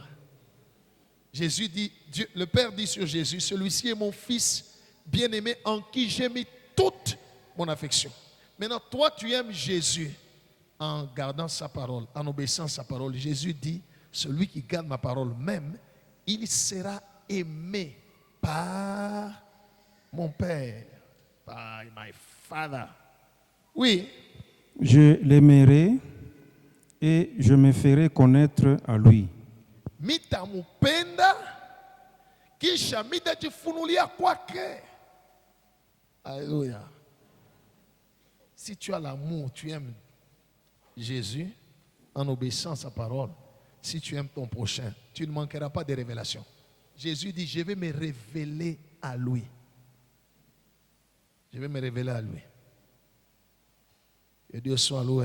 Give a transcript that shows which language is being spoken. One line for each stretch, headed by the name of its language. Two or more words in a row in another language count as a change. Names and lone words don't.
French: Jésus dit, Dieu, le Père dit sur Jésus, celui-ci est mon fils bien-aimé en qui j'ai mis toute mon affection. Maintenant, toi, tu aimes Jésus en gardant sa parole, en obéissant sa parole. Jésus dit, celui qui garde ma parole même, il sera aimé par mon Père,
English: by my Father.
French: Oui. Je l'aimerai et je me ferai connaître à lui.
Swahili: Mitamupenda kisha mitajifunulia kwake.
French: Alléluia. Si tu as l'amour, tu aimes Jésus en obéissant à sa parole. Si tu aimes ton prochain, tu ne manqueras pas de révélations. Jésus dit, je vais me révéler à lui. Je vais me révéler à lui. Que Dieu soit loué.